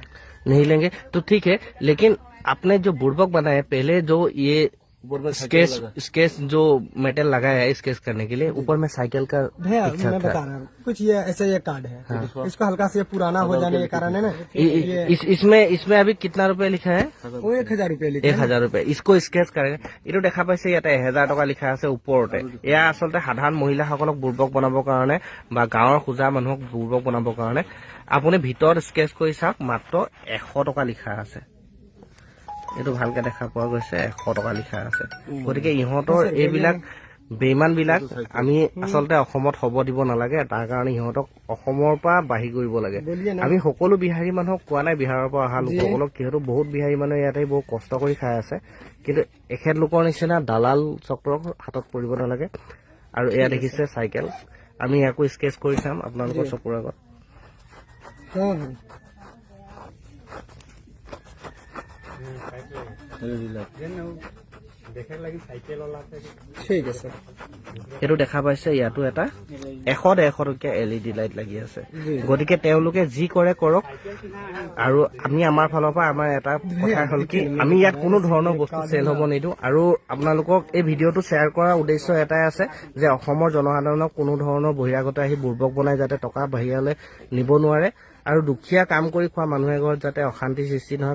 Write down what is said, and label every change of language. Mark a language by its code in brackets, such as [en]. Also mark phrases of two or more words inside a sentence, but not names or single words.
[hi] नहीं लेंगे तो ठीक है लेकिन आपने जो बुर्बक बनाए पहले जो ये स्केच जो मेटल लगाया है स्केच करने के लिए ऊपर में साइकिल का भैया मैं बता रहा हूँ कुछ ये ऐसे ये कार्ड है इसको हल्का से पुराना हो जाने के कारण है ना इसमें अभी कितना रुपए लिखा है वो 1,000 रुपये लिखा 1,000 रुपये इसको स्केच करेगा [as] এইটো দেখা পাইছে ইয়াতে 1,000 টকা লিখা আছে ওপৰতে এয়া আচলতে সাধাৰণ মহিলাসকলক বুৰ্বক বনাবৰ কাৰণে বা গাঁৱৰ খুজা মানুহক বুৰ্বক বনাবৰ কাৰণে আপুনি ভিতৰত স্কেচ কৰি চাওক মাত্ৰ 100 টকা লিখা আছে এইটো ভালকে দেখা পোৱা গৈছে 100 টকা লিখা আছে গতিকে ইহঁতৰ এইবিলাক বেইমান বিলাক আমি আচলতে অসমত হ'ব দিব নালাগে, তাৰ কাৰণে সিহঁতক অসমৰ পৰা বাহিৰ কৰিব লাগে। [hi] बोलिए ना। [as] আমি সকলো বিহাৰী মানুহক কোৱা নাই বিহাৰৰ পৰা অহা লোকসকলক, যিহেতু বহুত বিহাৰী মানুহে ইয়াতে বহুত কষ্ট কৰি খাই আছে, কিন্তু এখেতলোকৰ নিচিনা দালাল চক্ৰৰ হাতত পৰিব নালাগে। আৰু এয়া দেখিছে চাইকেল, আমি ইয়াকো স্কেচ কৰি চাম আপোনালোকৰ চকুৰ আগত। [hi] हाँ हाँ ठीक है सर। [as] এইটো দেখা পাইছে, ইয়াতো এটা 100-150 টকীয়া LED লাইট লাগি আছে। গতিকে তেওঁলোকে যি কৰে কৰক, আৰু আমি আমাৰ ফালৰ পৰা আমাৰ এটা কথা হ'ল কি, আমি ইয়াত কোনো ধৰণৰ বস্তু চেল হ'ব নিদিওঁ। আৰু আপোনালোকক এই ভিডিঅ'টো শ্বেয়াৰ কৰাৰ উদ্দেশ্য এটাই আছে যে অসমৰ জনসাধাৰণক কোনো ধৰণৰ বহিৰাগত আহি বুৰ্বক বনাই যাতে টকা বাহিৰলৈ নিব নোৱাৰে, আৰু দুখীয়া কাম কৰি খোৱা মানুহে ঘৰত যাতে অশান্তি সৃষ্টি নহয়।